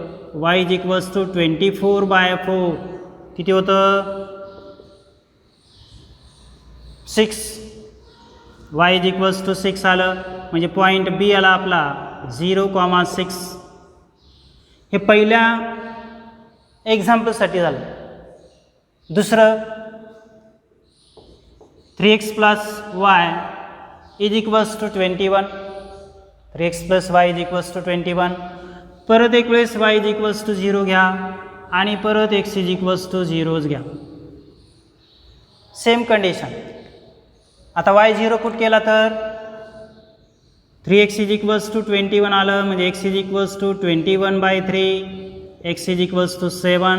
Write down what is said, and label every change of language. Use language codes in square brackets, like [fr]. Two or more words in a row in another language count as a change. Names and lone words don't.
[mr] y = 24/4 किती होतं, 6. y = 6 आलं. म्हणजे [en] point B [mr] आला आपला 0,6. हे पहिल्या एक्झाम्पलसाठी झालं. दुसरं 3x + y = 21. 3x + y = 21. परत एक वेळेस y = 0 घ्या आणि परत x = 0 घ्या. [en] same condition. [mr] आता y 0 पुट केला तर 3x = 21 आलं. म्हणजे x = 21/3. x = 7.